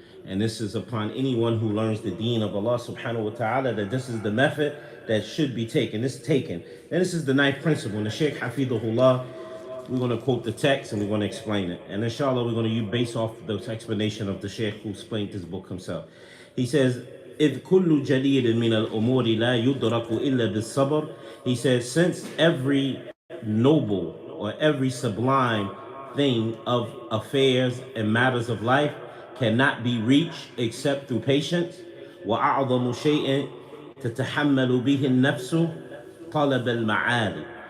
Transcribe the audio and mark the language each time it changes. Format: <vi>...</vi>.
<en>And this is upon anyone who learns the deen of Allah subhanahu wa ta'ala, that this is the method that should be taken. This is taken. And this is the ninth principle. And the Shaykh Hafidhullah, we're going to quote the text and we're going to explain it. And inshallah, we're going to base off the explanation of the Shaykh who explained this book himself. He says,</en> <ar>إِذْ كُلُّ جَلِيلٍ مِنَ الْأُمُورِ لَا يُدْرَكُ إِلَّا بِالصَّبْرِ.</ar> <en>He says, since every noble or every sublime thing of affairs and matters of life cannot be reached except through patience,</en> <ar>وَأَعْظَمُ شَيْءٍ تَتَحَمَّلُ بِهِ النَّفْسُ طَلَبَ الْمَعَالِ.</ar>